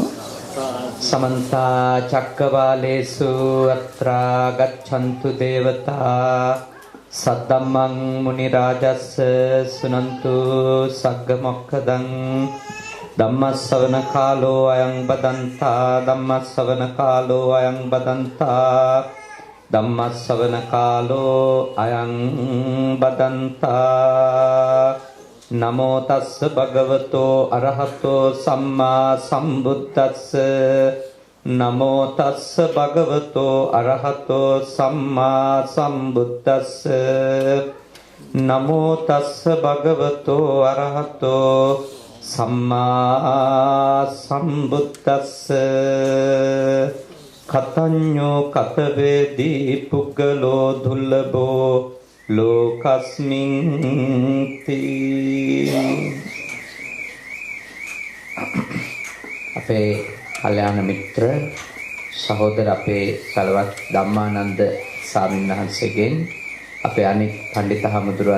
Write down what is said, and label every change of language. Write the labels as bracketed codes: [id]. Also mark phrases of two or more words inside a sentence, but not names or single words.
[pi] සමන්ත චක්කවාලේසු අත්‍රා ගච්ඡන්තු දේවතා සද්දම්මං මුනි රාජස්ස සුනන්තු සග්ග මොක්ඛදං ධම්මස්සවන කාලෝ අයං බදන්තා ධම්මස්සවන කාලෝ අයං බදන්තා ධම්මස්සවන කාලෝ අයං බදන්තා නමෝ තස්ස භගවතෝ අරහතෝ සම්මා සම්බුද්දස්ස නමෝ තස්ස භගවතෝ අරහතෝ සම්මා සම්බුද්දස්ස නමෝ තස්ස භගවතෝ අරහතෝ සම්මා සම්බුද්දස්ස කතඤ්ඤෝ කතවේදී පුග්ගලෝ දුර්ලභෝ ලෝකස්මින් [si] අපේ කල්‍යාණ මිත්‍ර සහෝදර අපේ සලවත් ධම්මානන්ද ස්වාමීන් වහන්සේගෙන් අපේ අනික් පඬිත හමුදුරන්